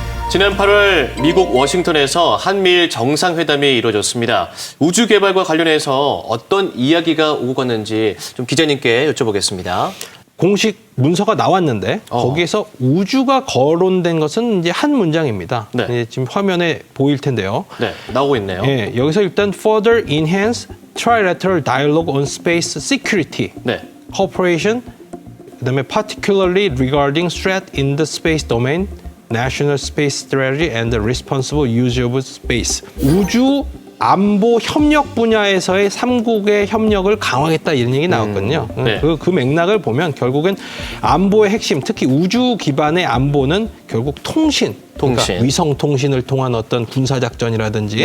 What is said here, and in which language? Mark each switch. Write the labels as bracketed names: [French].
[Korean] 지난 8월 미국 워싱턴에서 한미일 정상회담이 이루어졌습니다. 우주 개발과 관련해서 어떤 이야기가 오고 갔는지 좀 기자님께 여쭤보겠습니다. 공식 문서가 나왔는데 거기에서 우주가 거론된 것은 이제 한 문장입니다. 네. 네, 지금 화면에 보일 텐데요. 네, 나오고 있네요. 예, 여기서 일단 [English] further enhance trilateral dialogue on space security, [Korean] 네. [English] cooperation, [Korean] 그다음에 [English] particularly regarding threat in the space domain, national space strategy and the responsible use of space. [Korean] 우주 안보 협력 분야에서의 삼국의 협력을 강화하겠다 이런 얘기 나왔거든요. 네. 그 맥락을 보면 결국엔 안보의 핵심, 특히 우주 기반의 안보는 결국 통신. 그러니까 위성 통신을 통한 어떤 군사작전이라든지